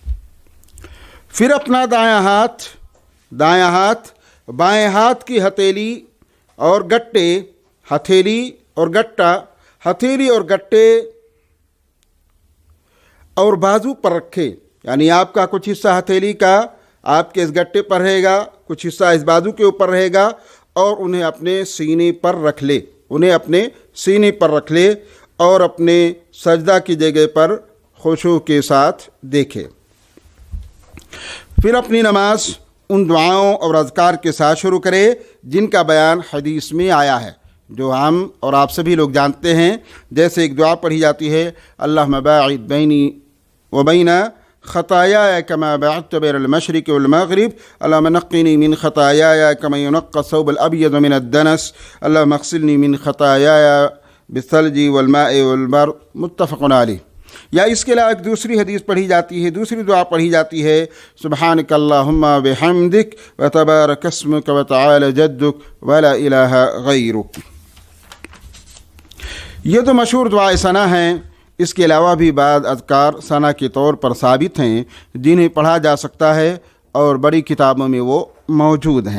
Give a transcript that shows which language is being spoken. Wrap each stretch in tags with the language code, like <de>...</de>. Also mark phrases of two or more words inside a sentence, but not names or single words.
<ur>پھر اپنا دایاں ہاتھ بائیں ہاتھ کی ہتھیلی اور گٹے اور بازو پر رکھے، یعنی آپ کا کچھ حصہ ہتھیلی کا آپ کے اس گٹے پر رہے گا، کچھ حصہ اس بازو کے اوپر رہے گا، اور انہیں اپنے سینے پر رکھ لے اور اپنے سجدہ کی جگہ پر خشوع کے ساتھ دیکھے۔ پھر اپنی نماز ان دعاؤں اور اذکار کے ساتھ شروع کرے جن کا بیان حدیث میں آیا ہے، جو ہم اور آپ سبھی لوگ جانتے ہیں۔ جیسے ایک دعا پڑھی جاتی ہے،</ur> <ar>اللہم باعد بینی و بین خطایای کما بعدت بین المشرق والمغرب، اللہم نقنی من خطایای کما ینقی الثوب الابیض من الدنس، اللہم اغسلنی من خطایای بالثلج والماء والبرد، متفق علیہ۔</ar> <ur>یا اس کے علاوہ ایک دوسری حدیث پڑھی جاتی ہے، دوسری دعا پڑھی جاتی ہے،</ur> <ar>سبحانک اللہم بحمدک وتبارک اسمک وتعالی جدک ولا الہ غیرک۔</ar> <ur>یہ تو مشہور دعائے ثنا ہیں۔ اس کے علاوہ بھی بعض اذکار ثنا کے طور پر ثابت ہیں جنہیں پڑھا جا سکتا ہے، اور بڑی کتابوں میں وہ موجود ہیں۔</ur>